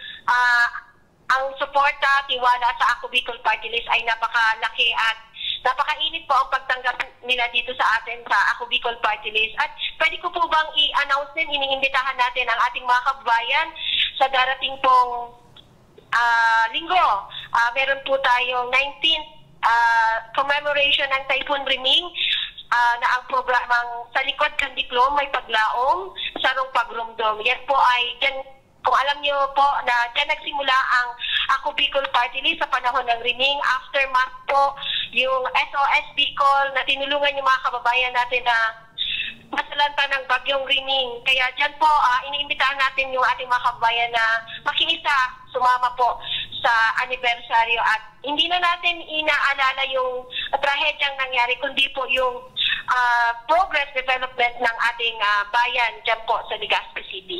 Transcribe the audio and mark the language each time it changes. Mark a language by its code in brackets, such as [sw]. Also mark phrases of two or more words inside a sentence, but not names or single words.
[tl] ang suporta, tiwala sa Ako Bicol Party List ay napakalaki at napakainit po ang pagtanggap nila dito sa atin sa Ako Bicol Party List. At pwede ko po bang i-announce din, iniimbitahan natin ang ating mga kababayan sa darating pong linggo. Meron po tayong 19th commemoration ng Typhoon Riming na ang programang [bik] sa likod Kandiklom may paglaong sarong pagrumdom. [tl] Yan po ay dyan, kung alam niyo po na dyan nagsimula ang Ako Bicol Party List sa panahon ng Riming. Aftermath po yung SOS Bicol na tinulungan yung mga kababayan natin na masalanta ng bagyong Riming. Kaya dyan po, iniimbitahan natin yung ating mga kababayan na makiisa, sumama po sa anibersaryo at hindi na natin inaalala yung trahedyang nangyari, kundi po yung [en] progress development [tl] ng ating bayan dyan po sa Legazpi City.